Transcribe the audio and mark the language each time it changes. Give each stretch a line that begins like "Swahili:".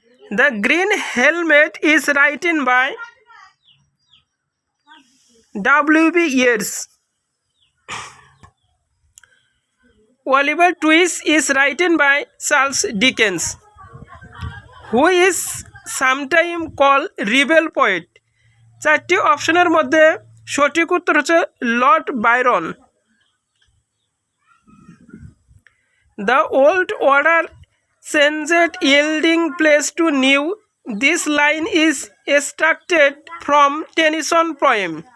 English: The Green Helmet is written by W.B. Yeats. Oliver Twist is written by Charles Dickens, who is sometimes called rebel poet.
Bangla: 4টি অপশনের মধ্যে সঠিক উত্তর হচ্ছে Lord Byron.
English: The old order changed yielding place to new. This line is extracted from Tennyson poem.